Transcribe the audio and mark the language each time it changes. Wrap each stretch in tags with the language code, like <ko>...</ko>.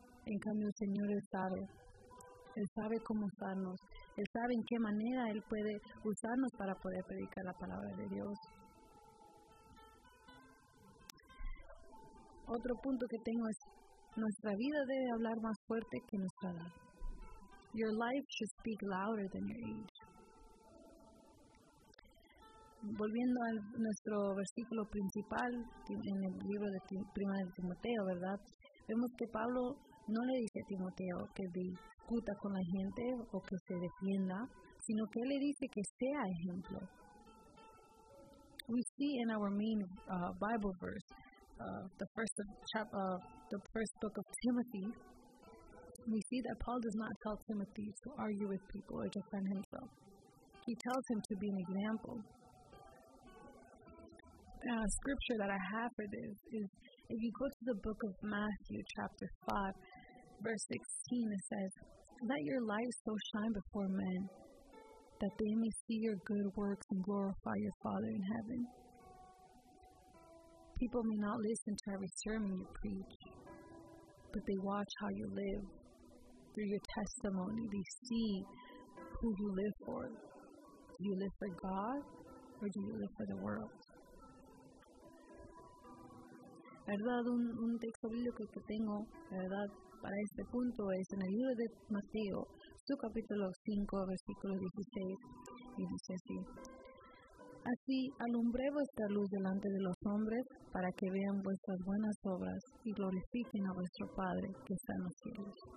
<es>En cambio, el Señor, Él sabe. Él sabe cómo usarnos. Él sabe en qué manera Él puede usarnos para poder predicar la palabra de Dios. Otro punto que tengo es: nuestra vida debe hablar más fuerte que nuestra edad.</es> <en>Your life should speak louder than your age.</en> <es>Volviendo a nuestro versículo principal en el libro de Primera de Timoteo, ¿verdad?, vemos que Pablo no le dice a Timoteo que discuta con la gente o que se defienda, sino que él le dice que sea ejemplo.</es> <en>We see in our main Bible verse, the first book of Timothy, we see that Paul does not tell Timothy to argue with people or defend himself. He tells him to be an example. A scripture that I have for this is, if you go to the book of Matthew, chapter 5, verse 16, it says, "Let your light so shine before men that they may see your good works and glorify your Father in heaven." People may not listen to every sermon you preach, but they watch how you live through your testimony. They see who you live for. Do you live for God, or do you live for the world?</en> <es>¿Verdad? Un texto bíblico que tengo, ¿verdad?, para este punto es en el libro de Mateo, su capítulo 5, versículo 16, y dice así: "Así alumbré vuestra luz delante de los hombres, para que vean vuestras buenas obras y glorifiquen a vuestro Padre que está en los cielos."</es>